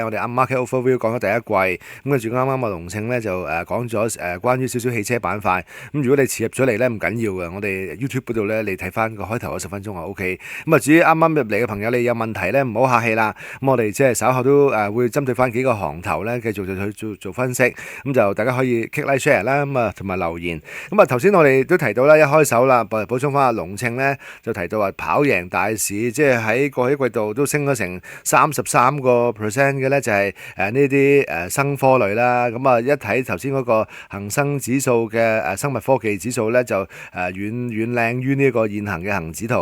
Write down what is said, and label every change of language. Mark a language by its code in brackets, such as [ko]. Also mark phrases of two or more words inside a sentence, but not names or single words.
[yue] 我哋啱 [en] market overview [yue] 講咗第一季，咁跟住啱啱阿龍慶咧就講咗關於少少汽車板塊。咁如果你遲入咗嚟咧，唔緊要嘅，我哋 YouTube 嗰度咧，你睇翻個開頭嗰10分鐘就 OK。咁啊，至於啱啱入嚟嘅朋友，你有問題咧，唔好客氣啦。咁我哋即係稍後都會針對翻幾個行頭咧，繼續去做分析。咁就大家可以 [en] click like share [yue] 啦，咁啊同埋留言。咁啊頭先我哋都提到啦，一開手啦。補充翻阿龍慶咧，就提到話跑贏大市，即係喺過去季度都升咗成33%嘅咧，就係呢啲生科類啦。咁啊一睇頭先嗰個恒生指數嘅生物科技指數咧，就遠靚於呢個現行嘅恒指圖。